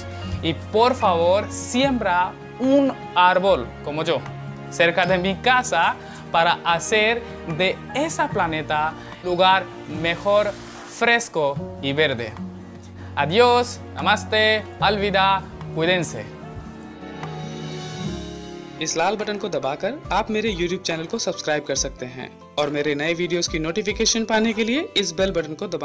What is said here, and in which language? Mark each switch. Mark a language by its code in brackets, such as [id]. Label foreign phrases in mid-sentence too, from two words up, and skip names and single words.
[es] Y por favor siembra un árbol como yo cerca de mi casa para hacer de ese planeta lugar mejor, fresco y verde. Adiós, [hi] नमस्ते, अलविदा, [es] cuídense. [hi] इस लाल बटन को दबाकर आप मेरे YouTube चैनल को सब्सक्राइब कर सकते हैं और मेरे नए वीडियोस की नोटिफिकेशन पाने के लिए इस [en] bell button [hi] को दबाना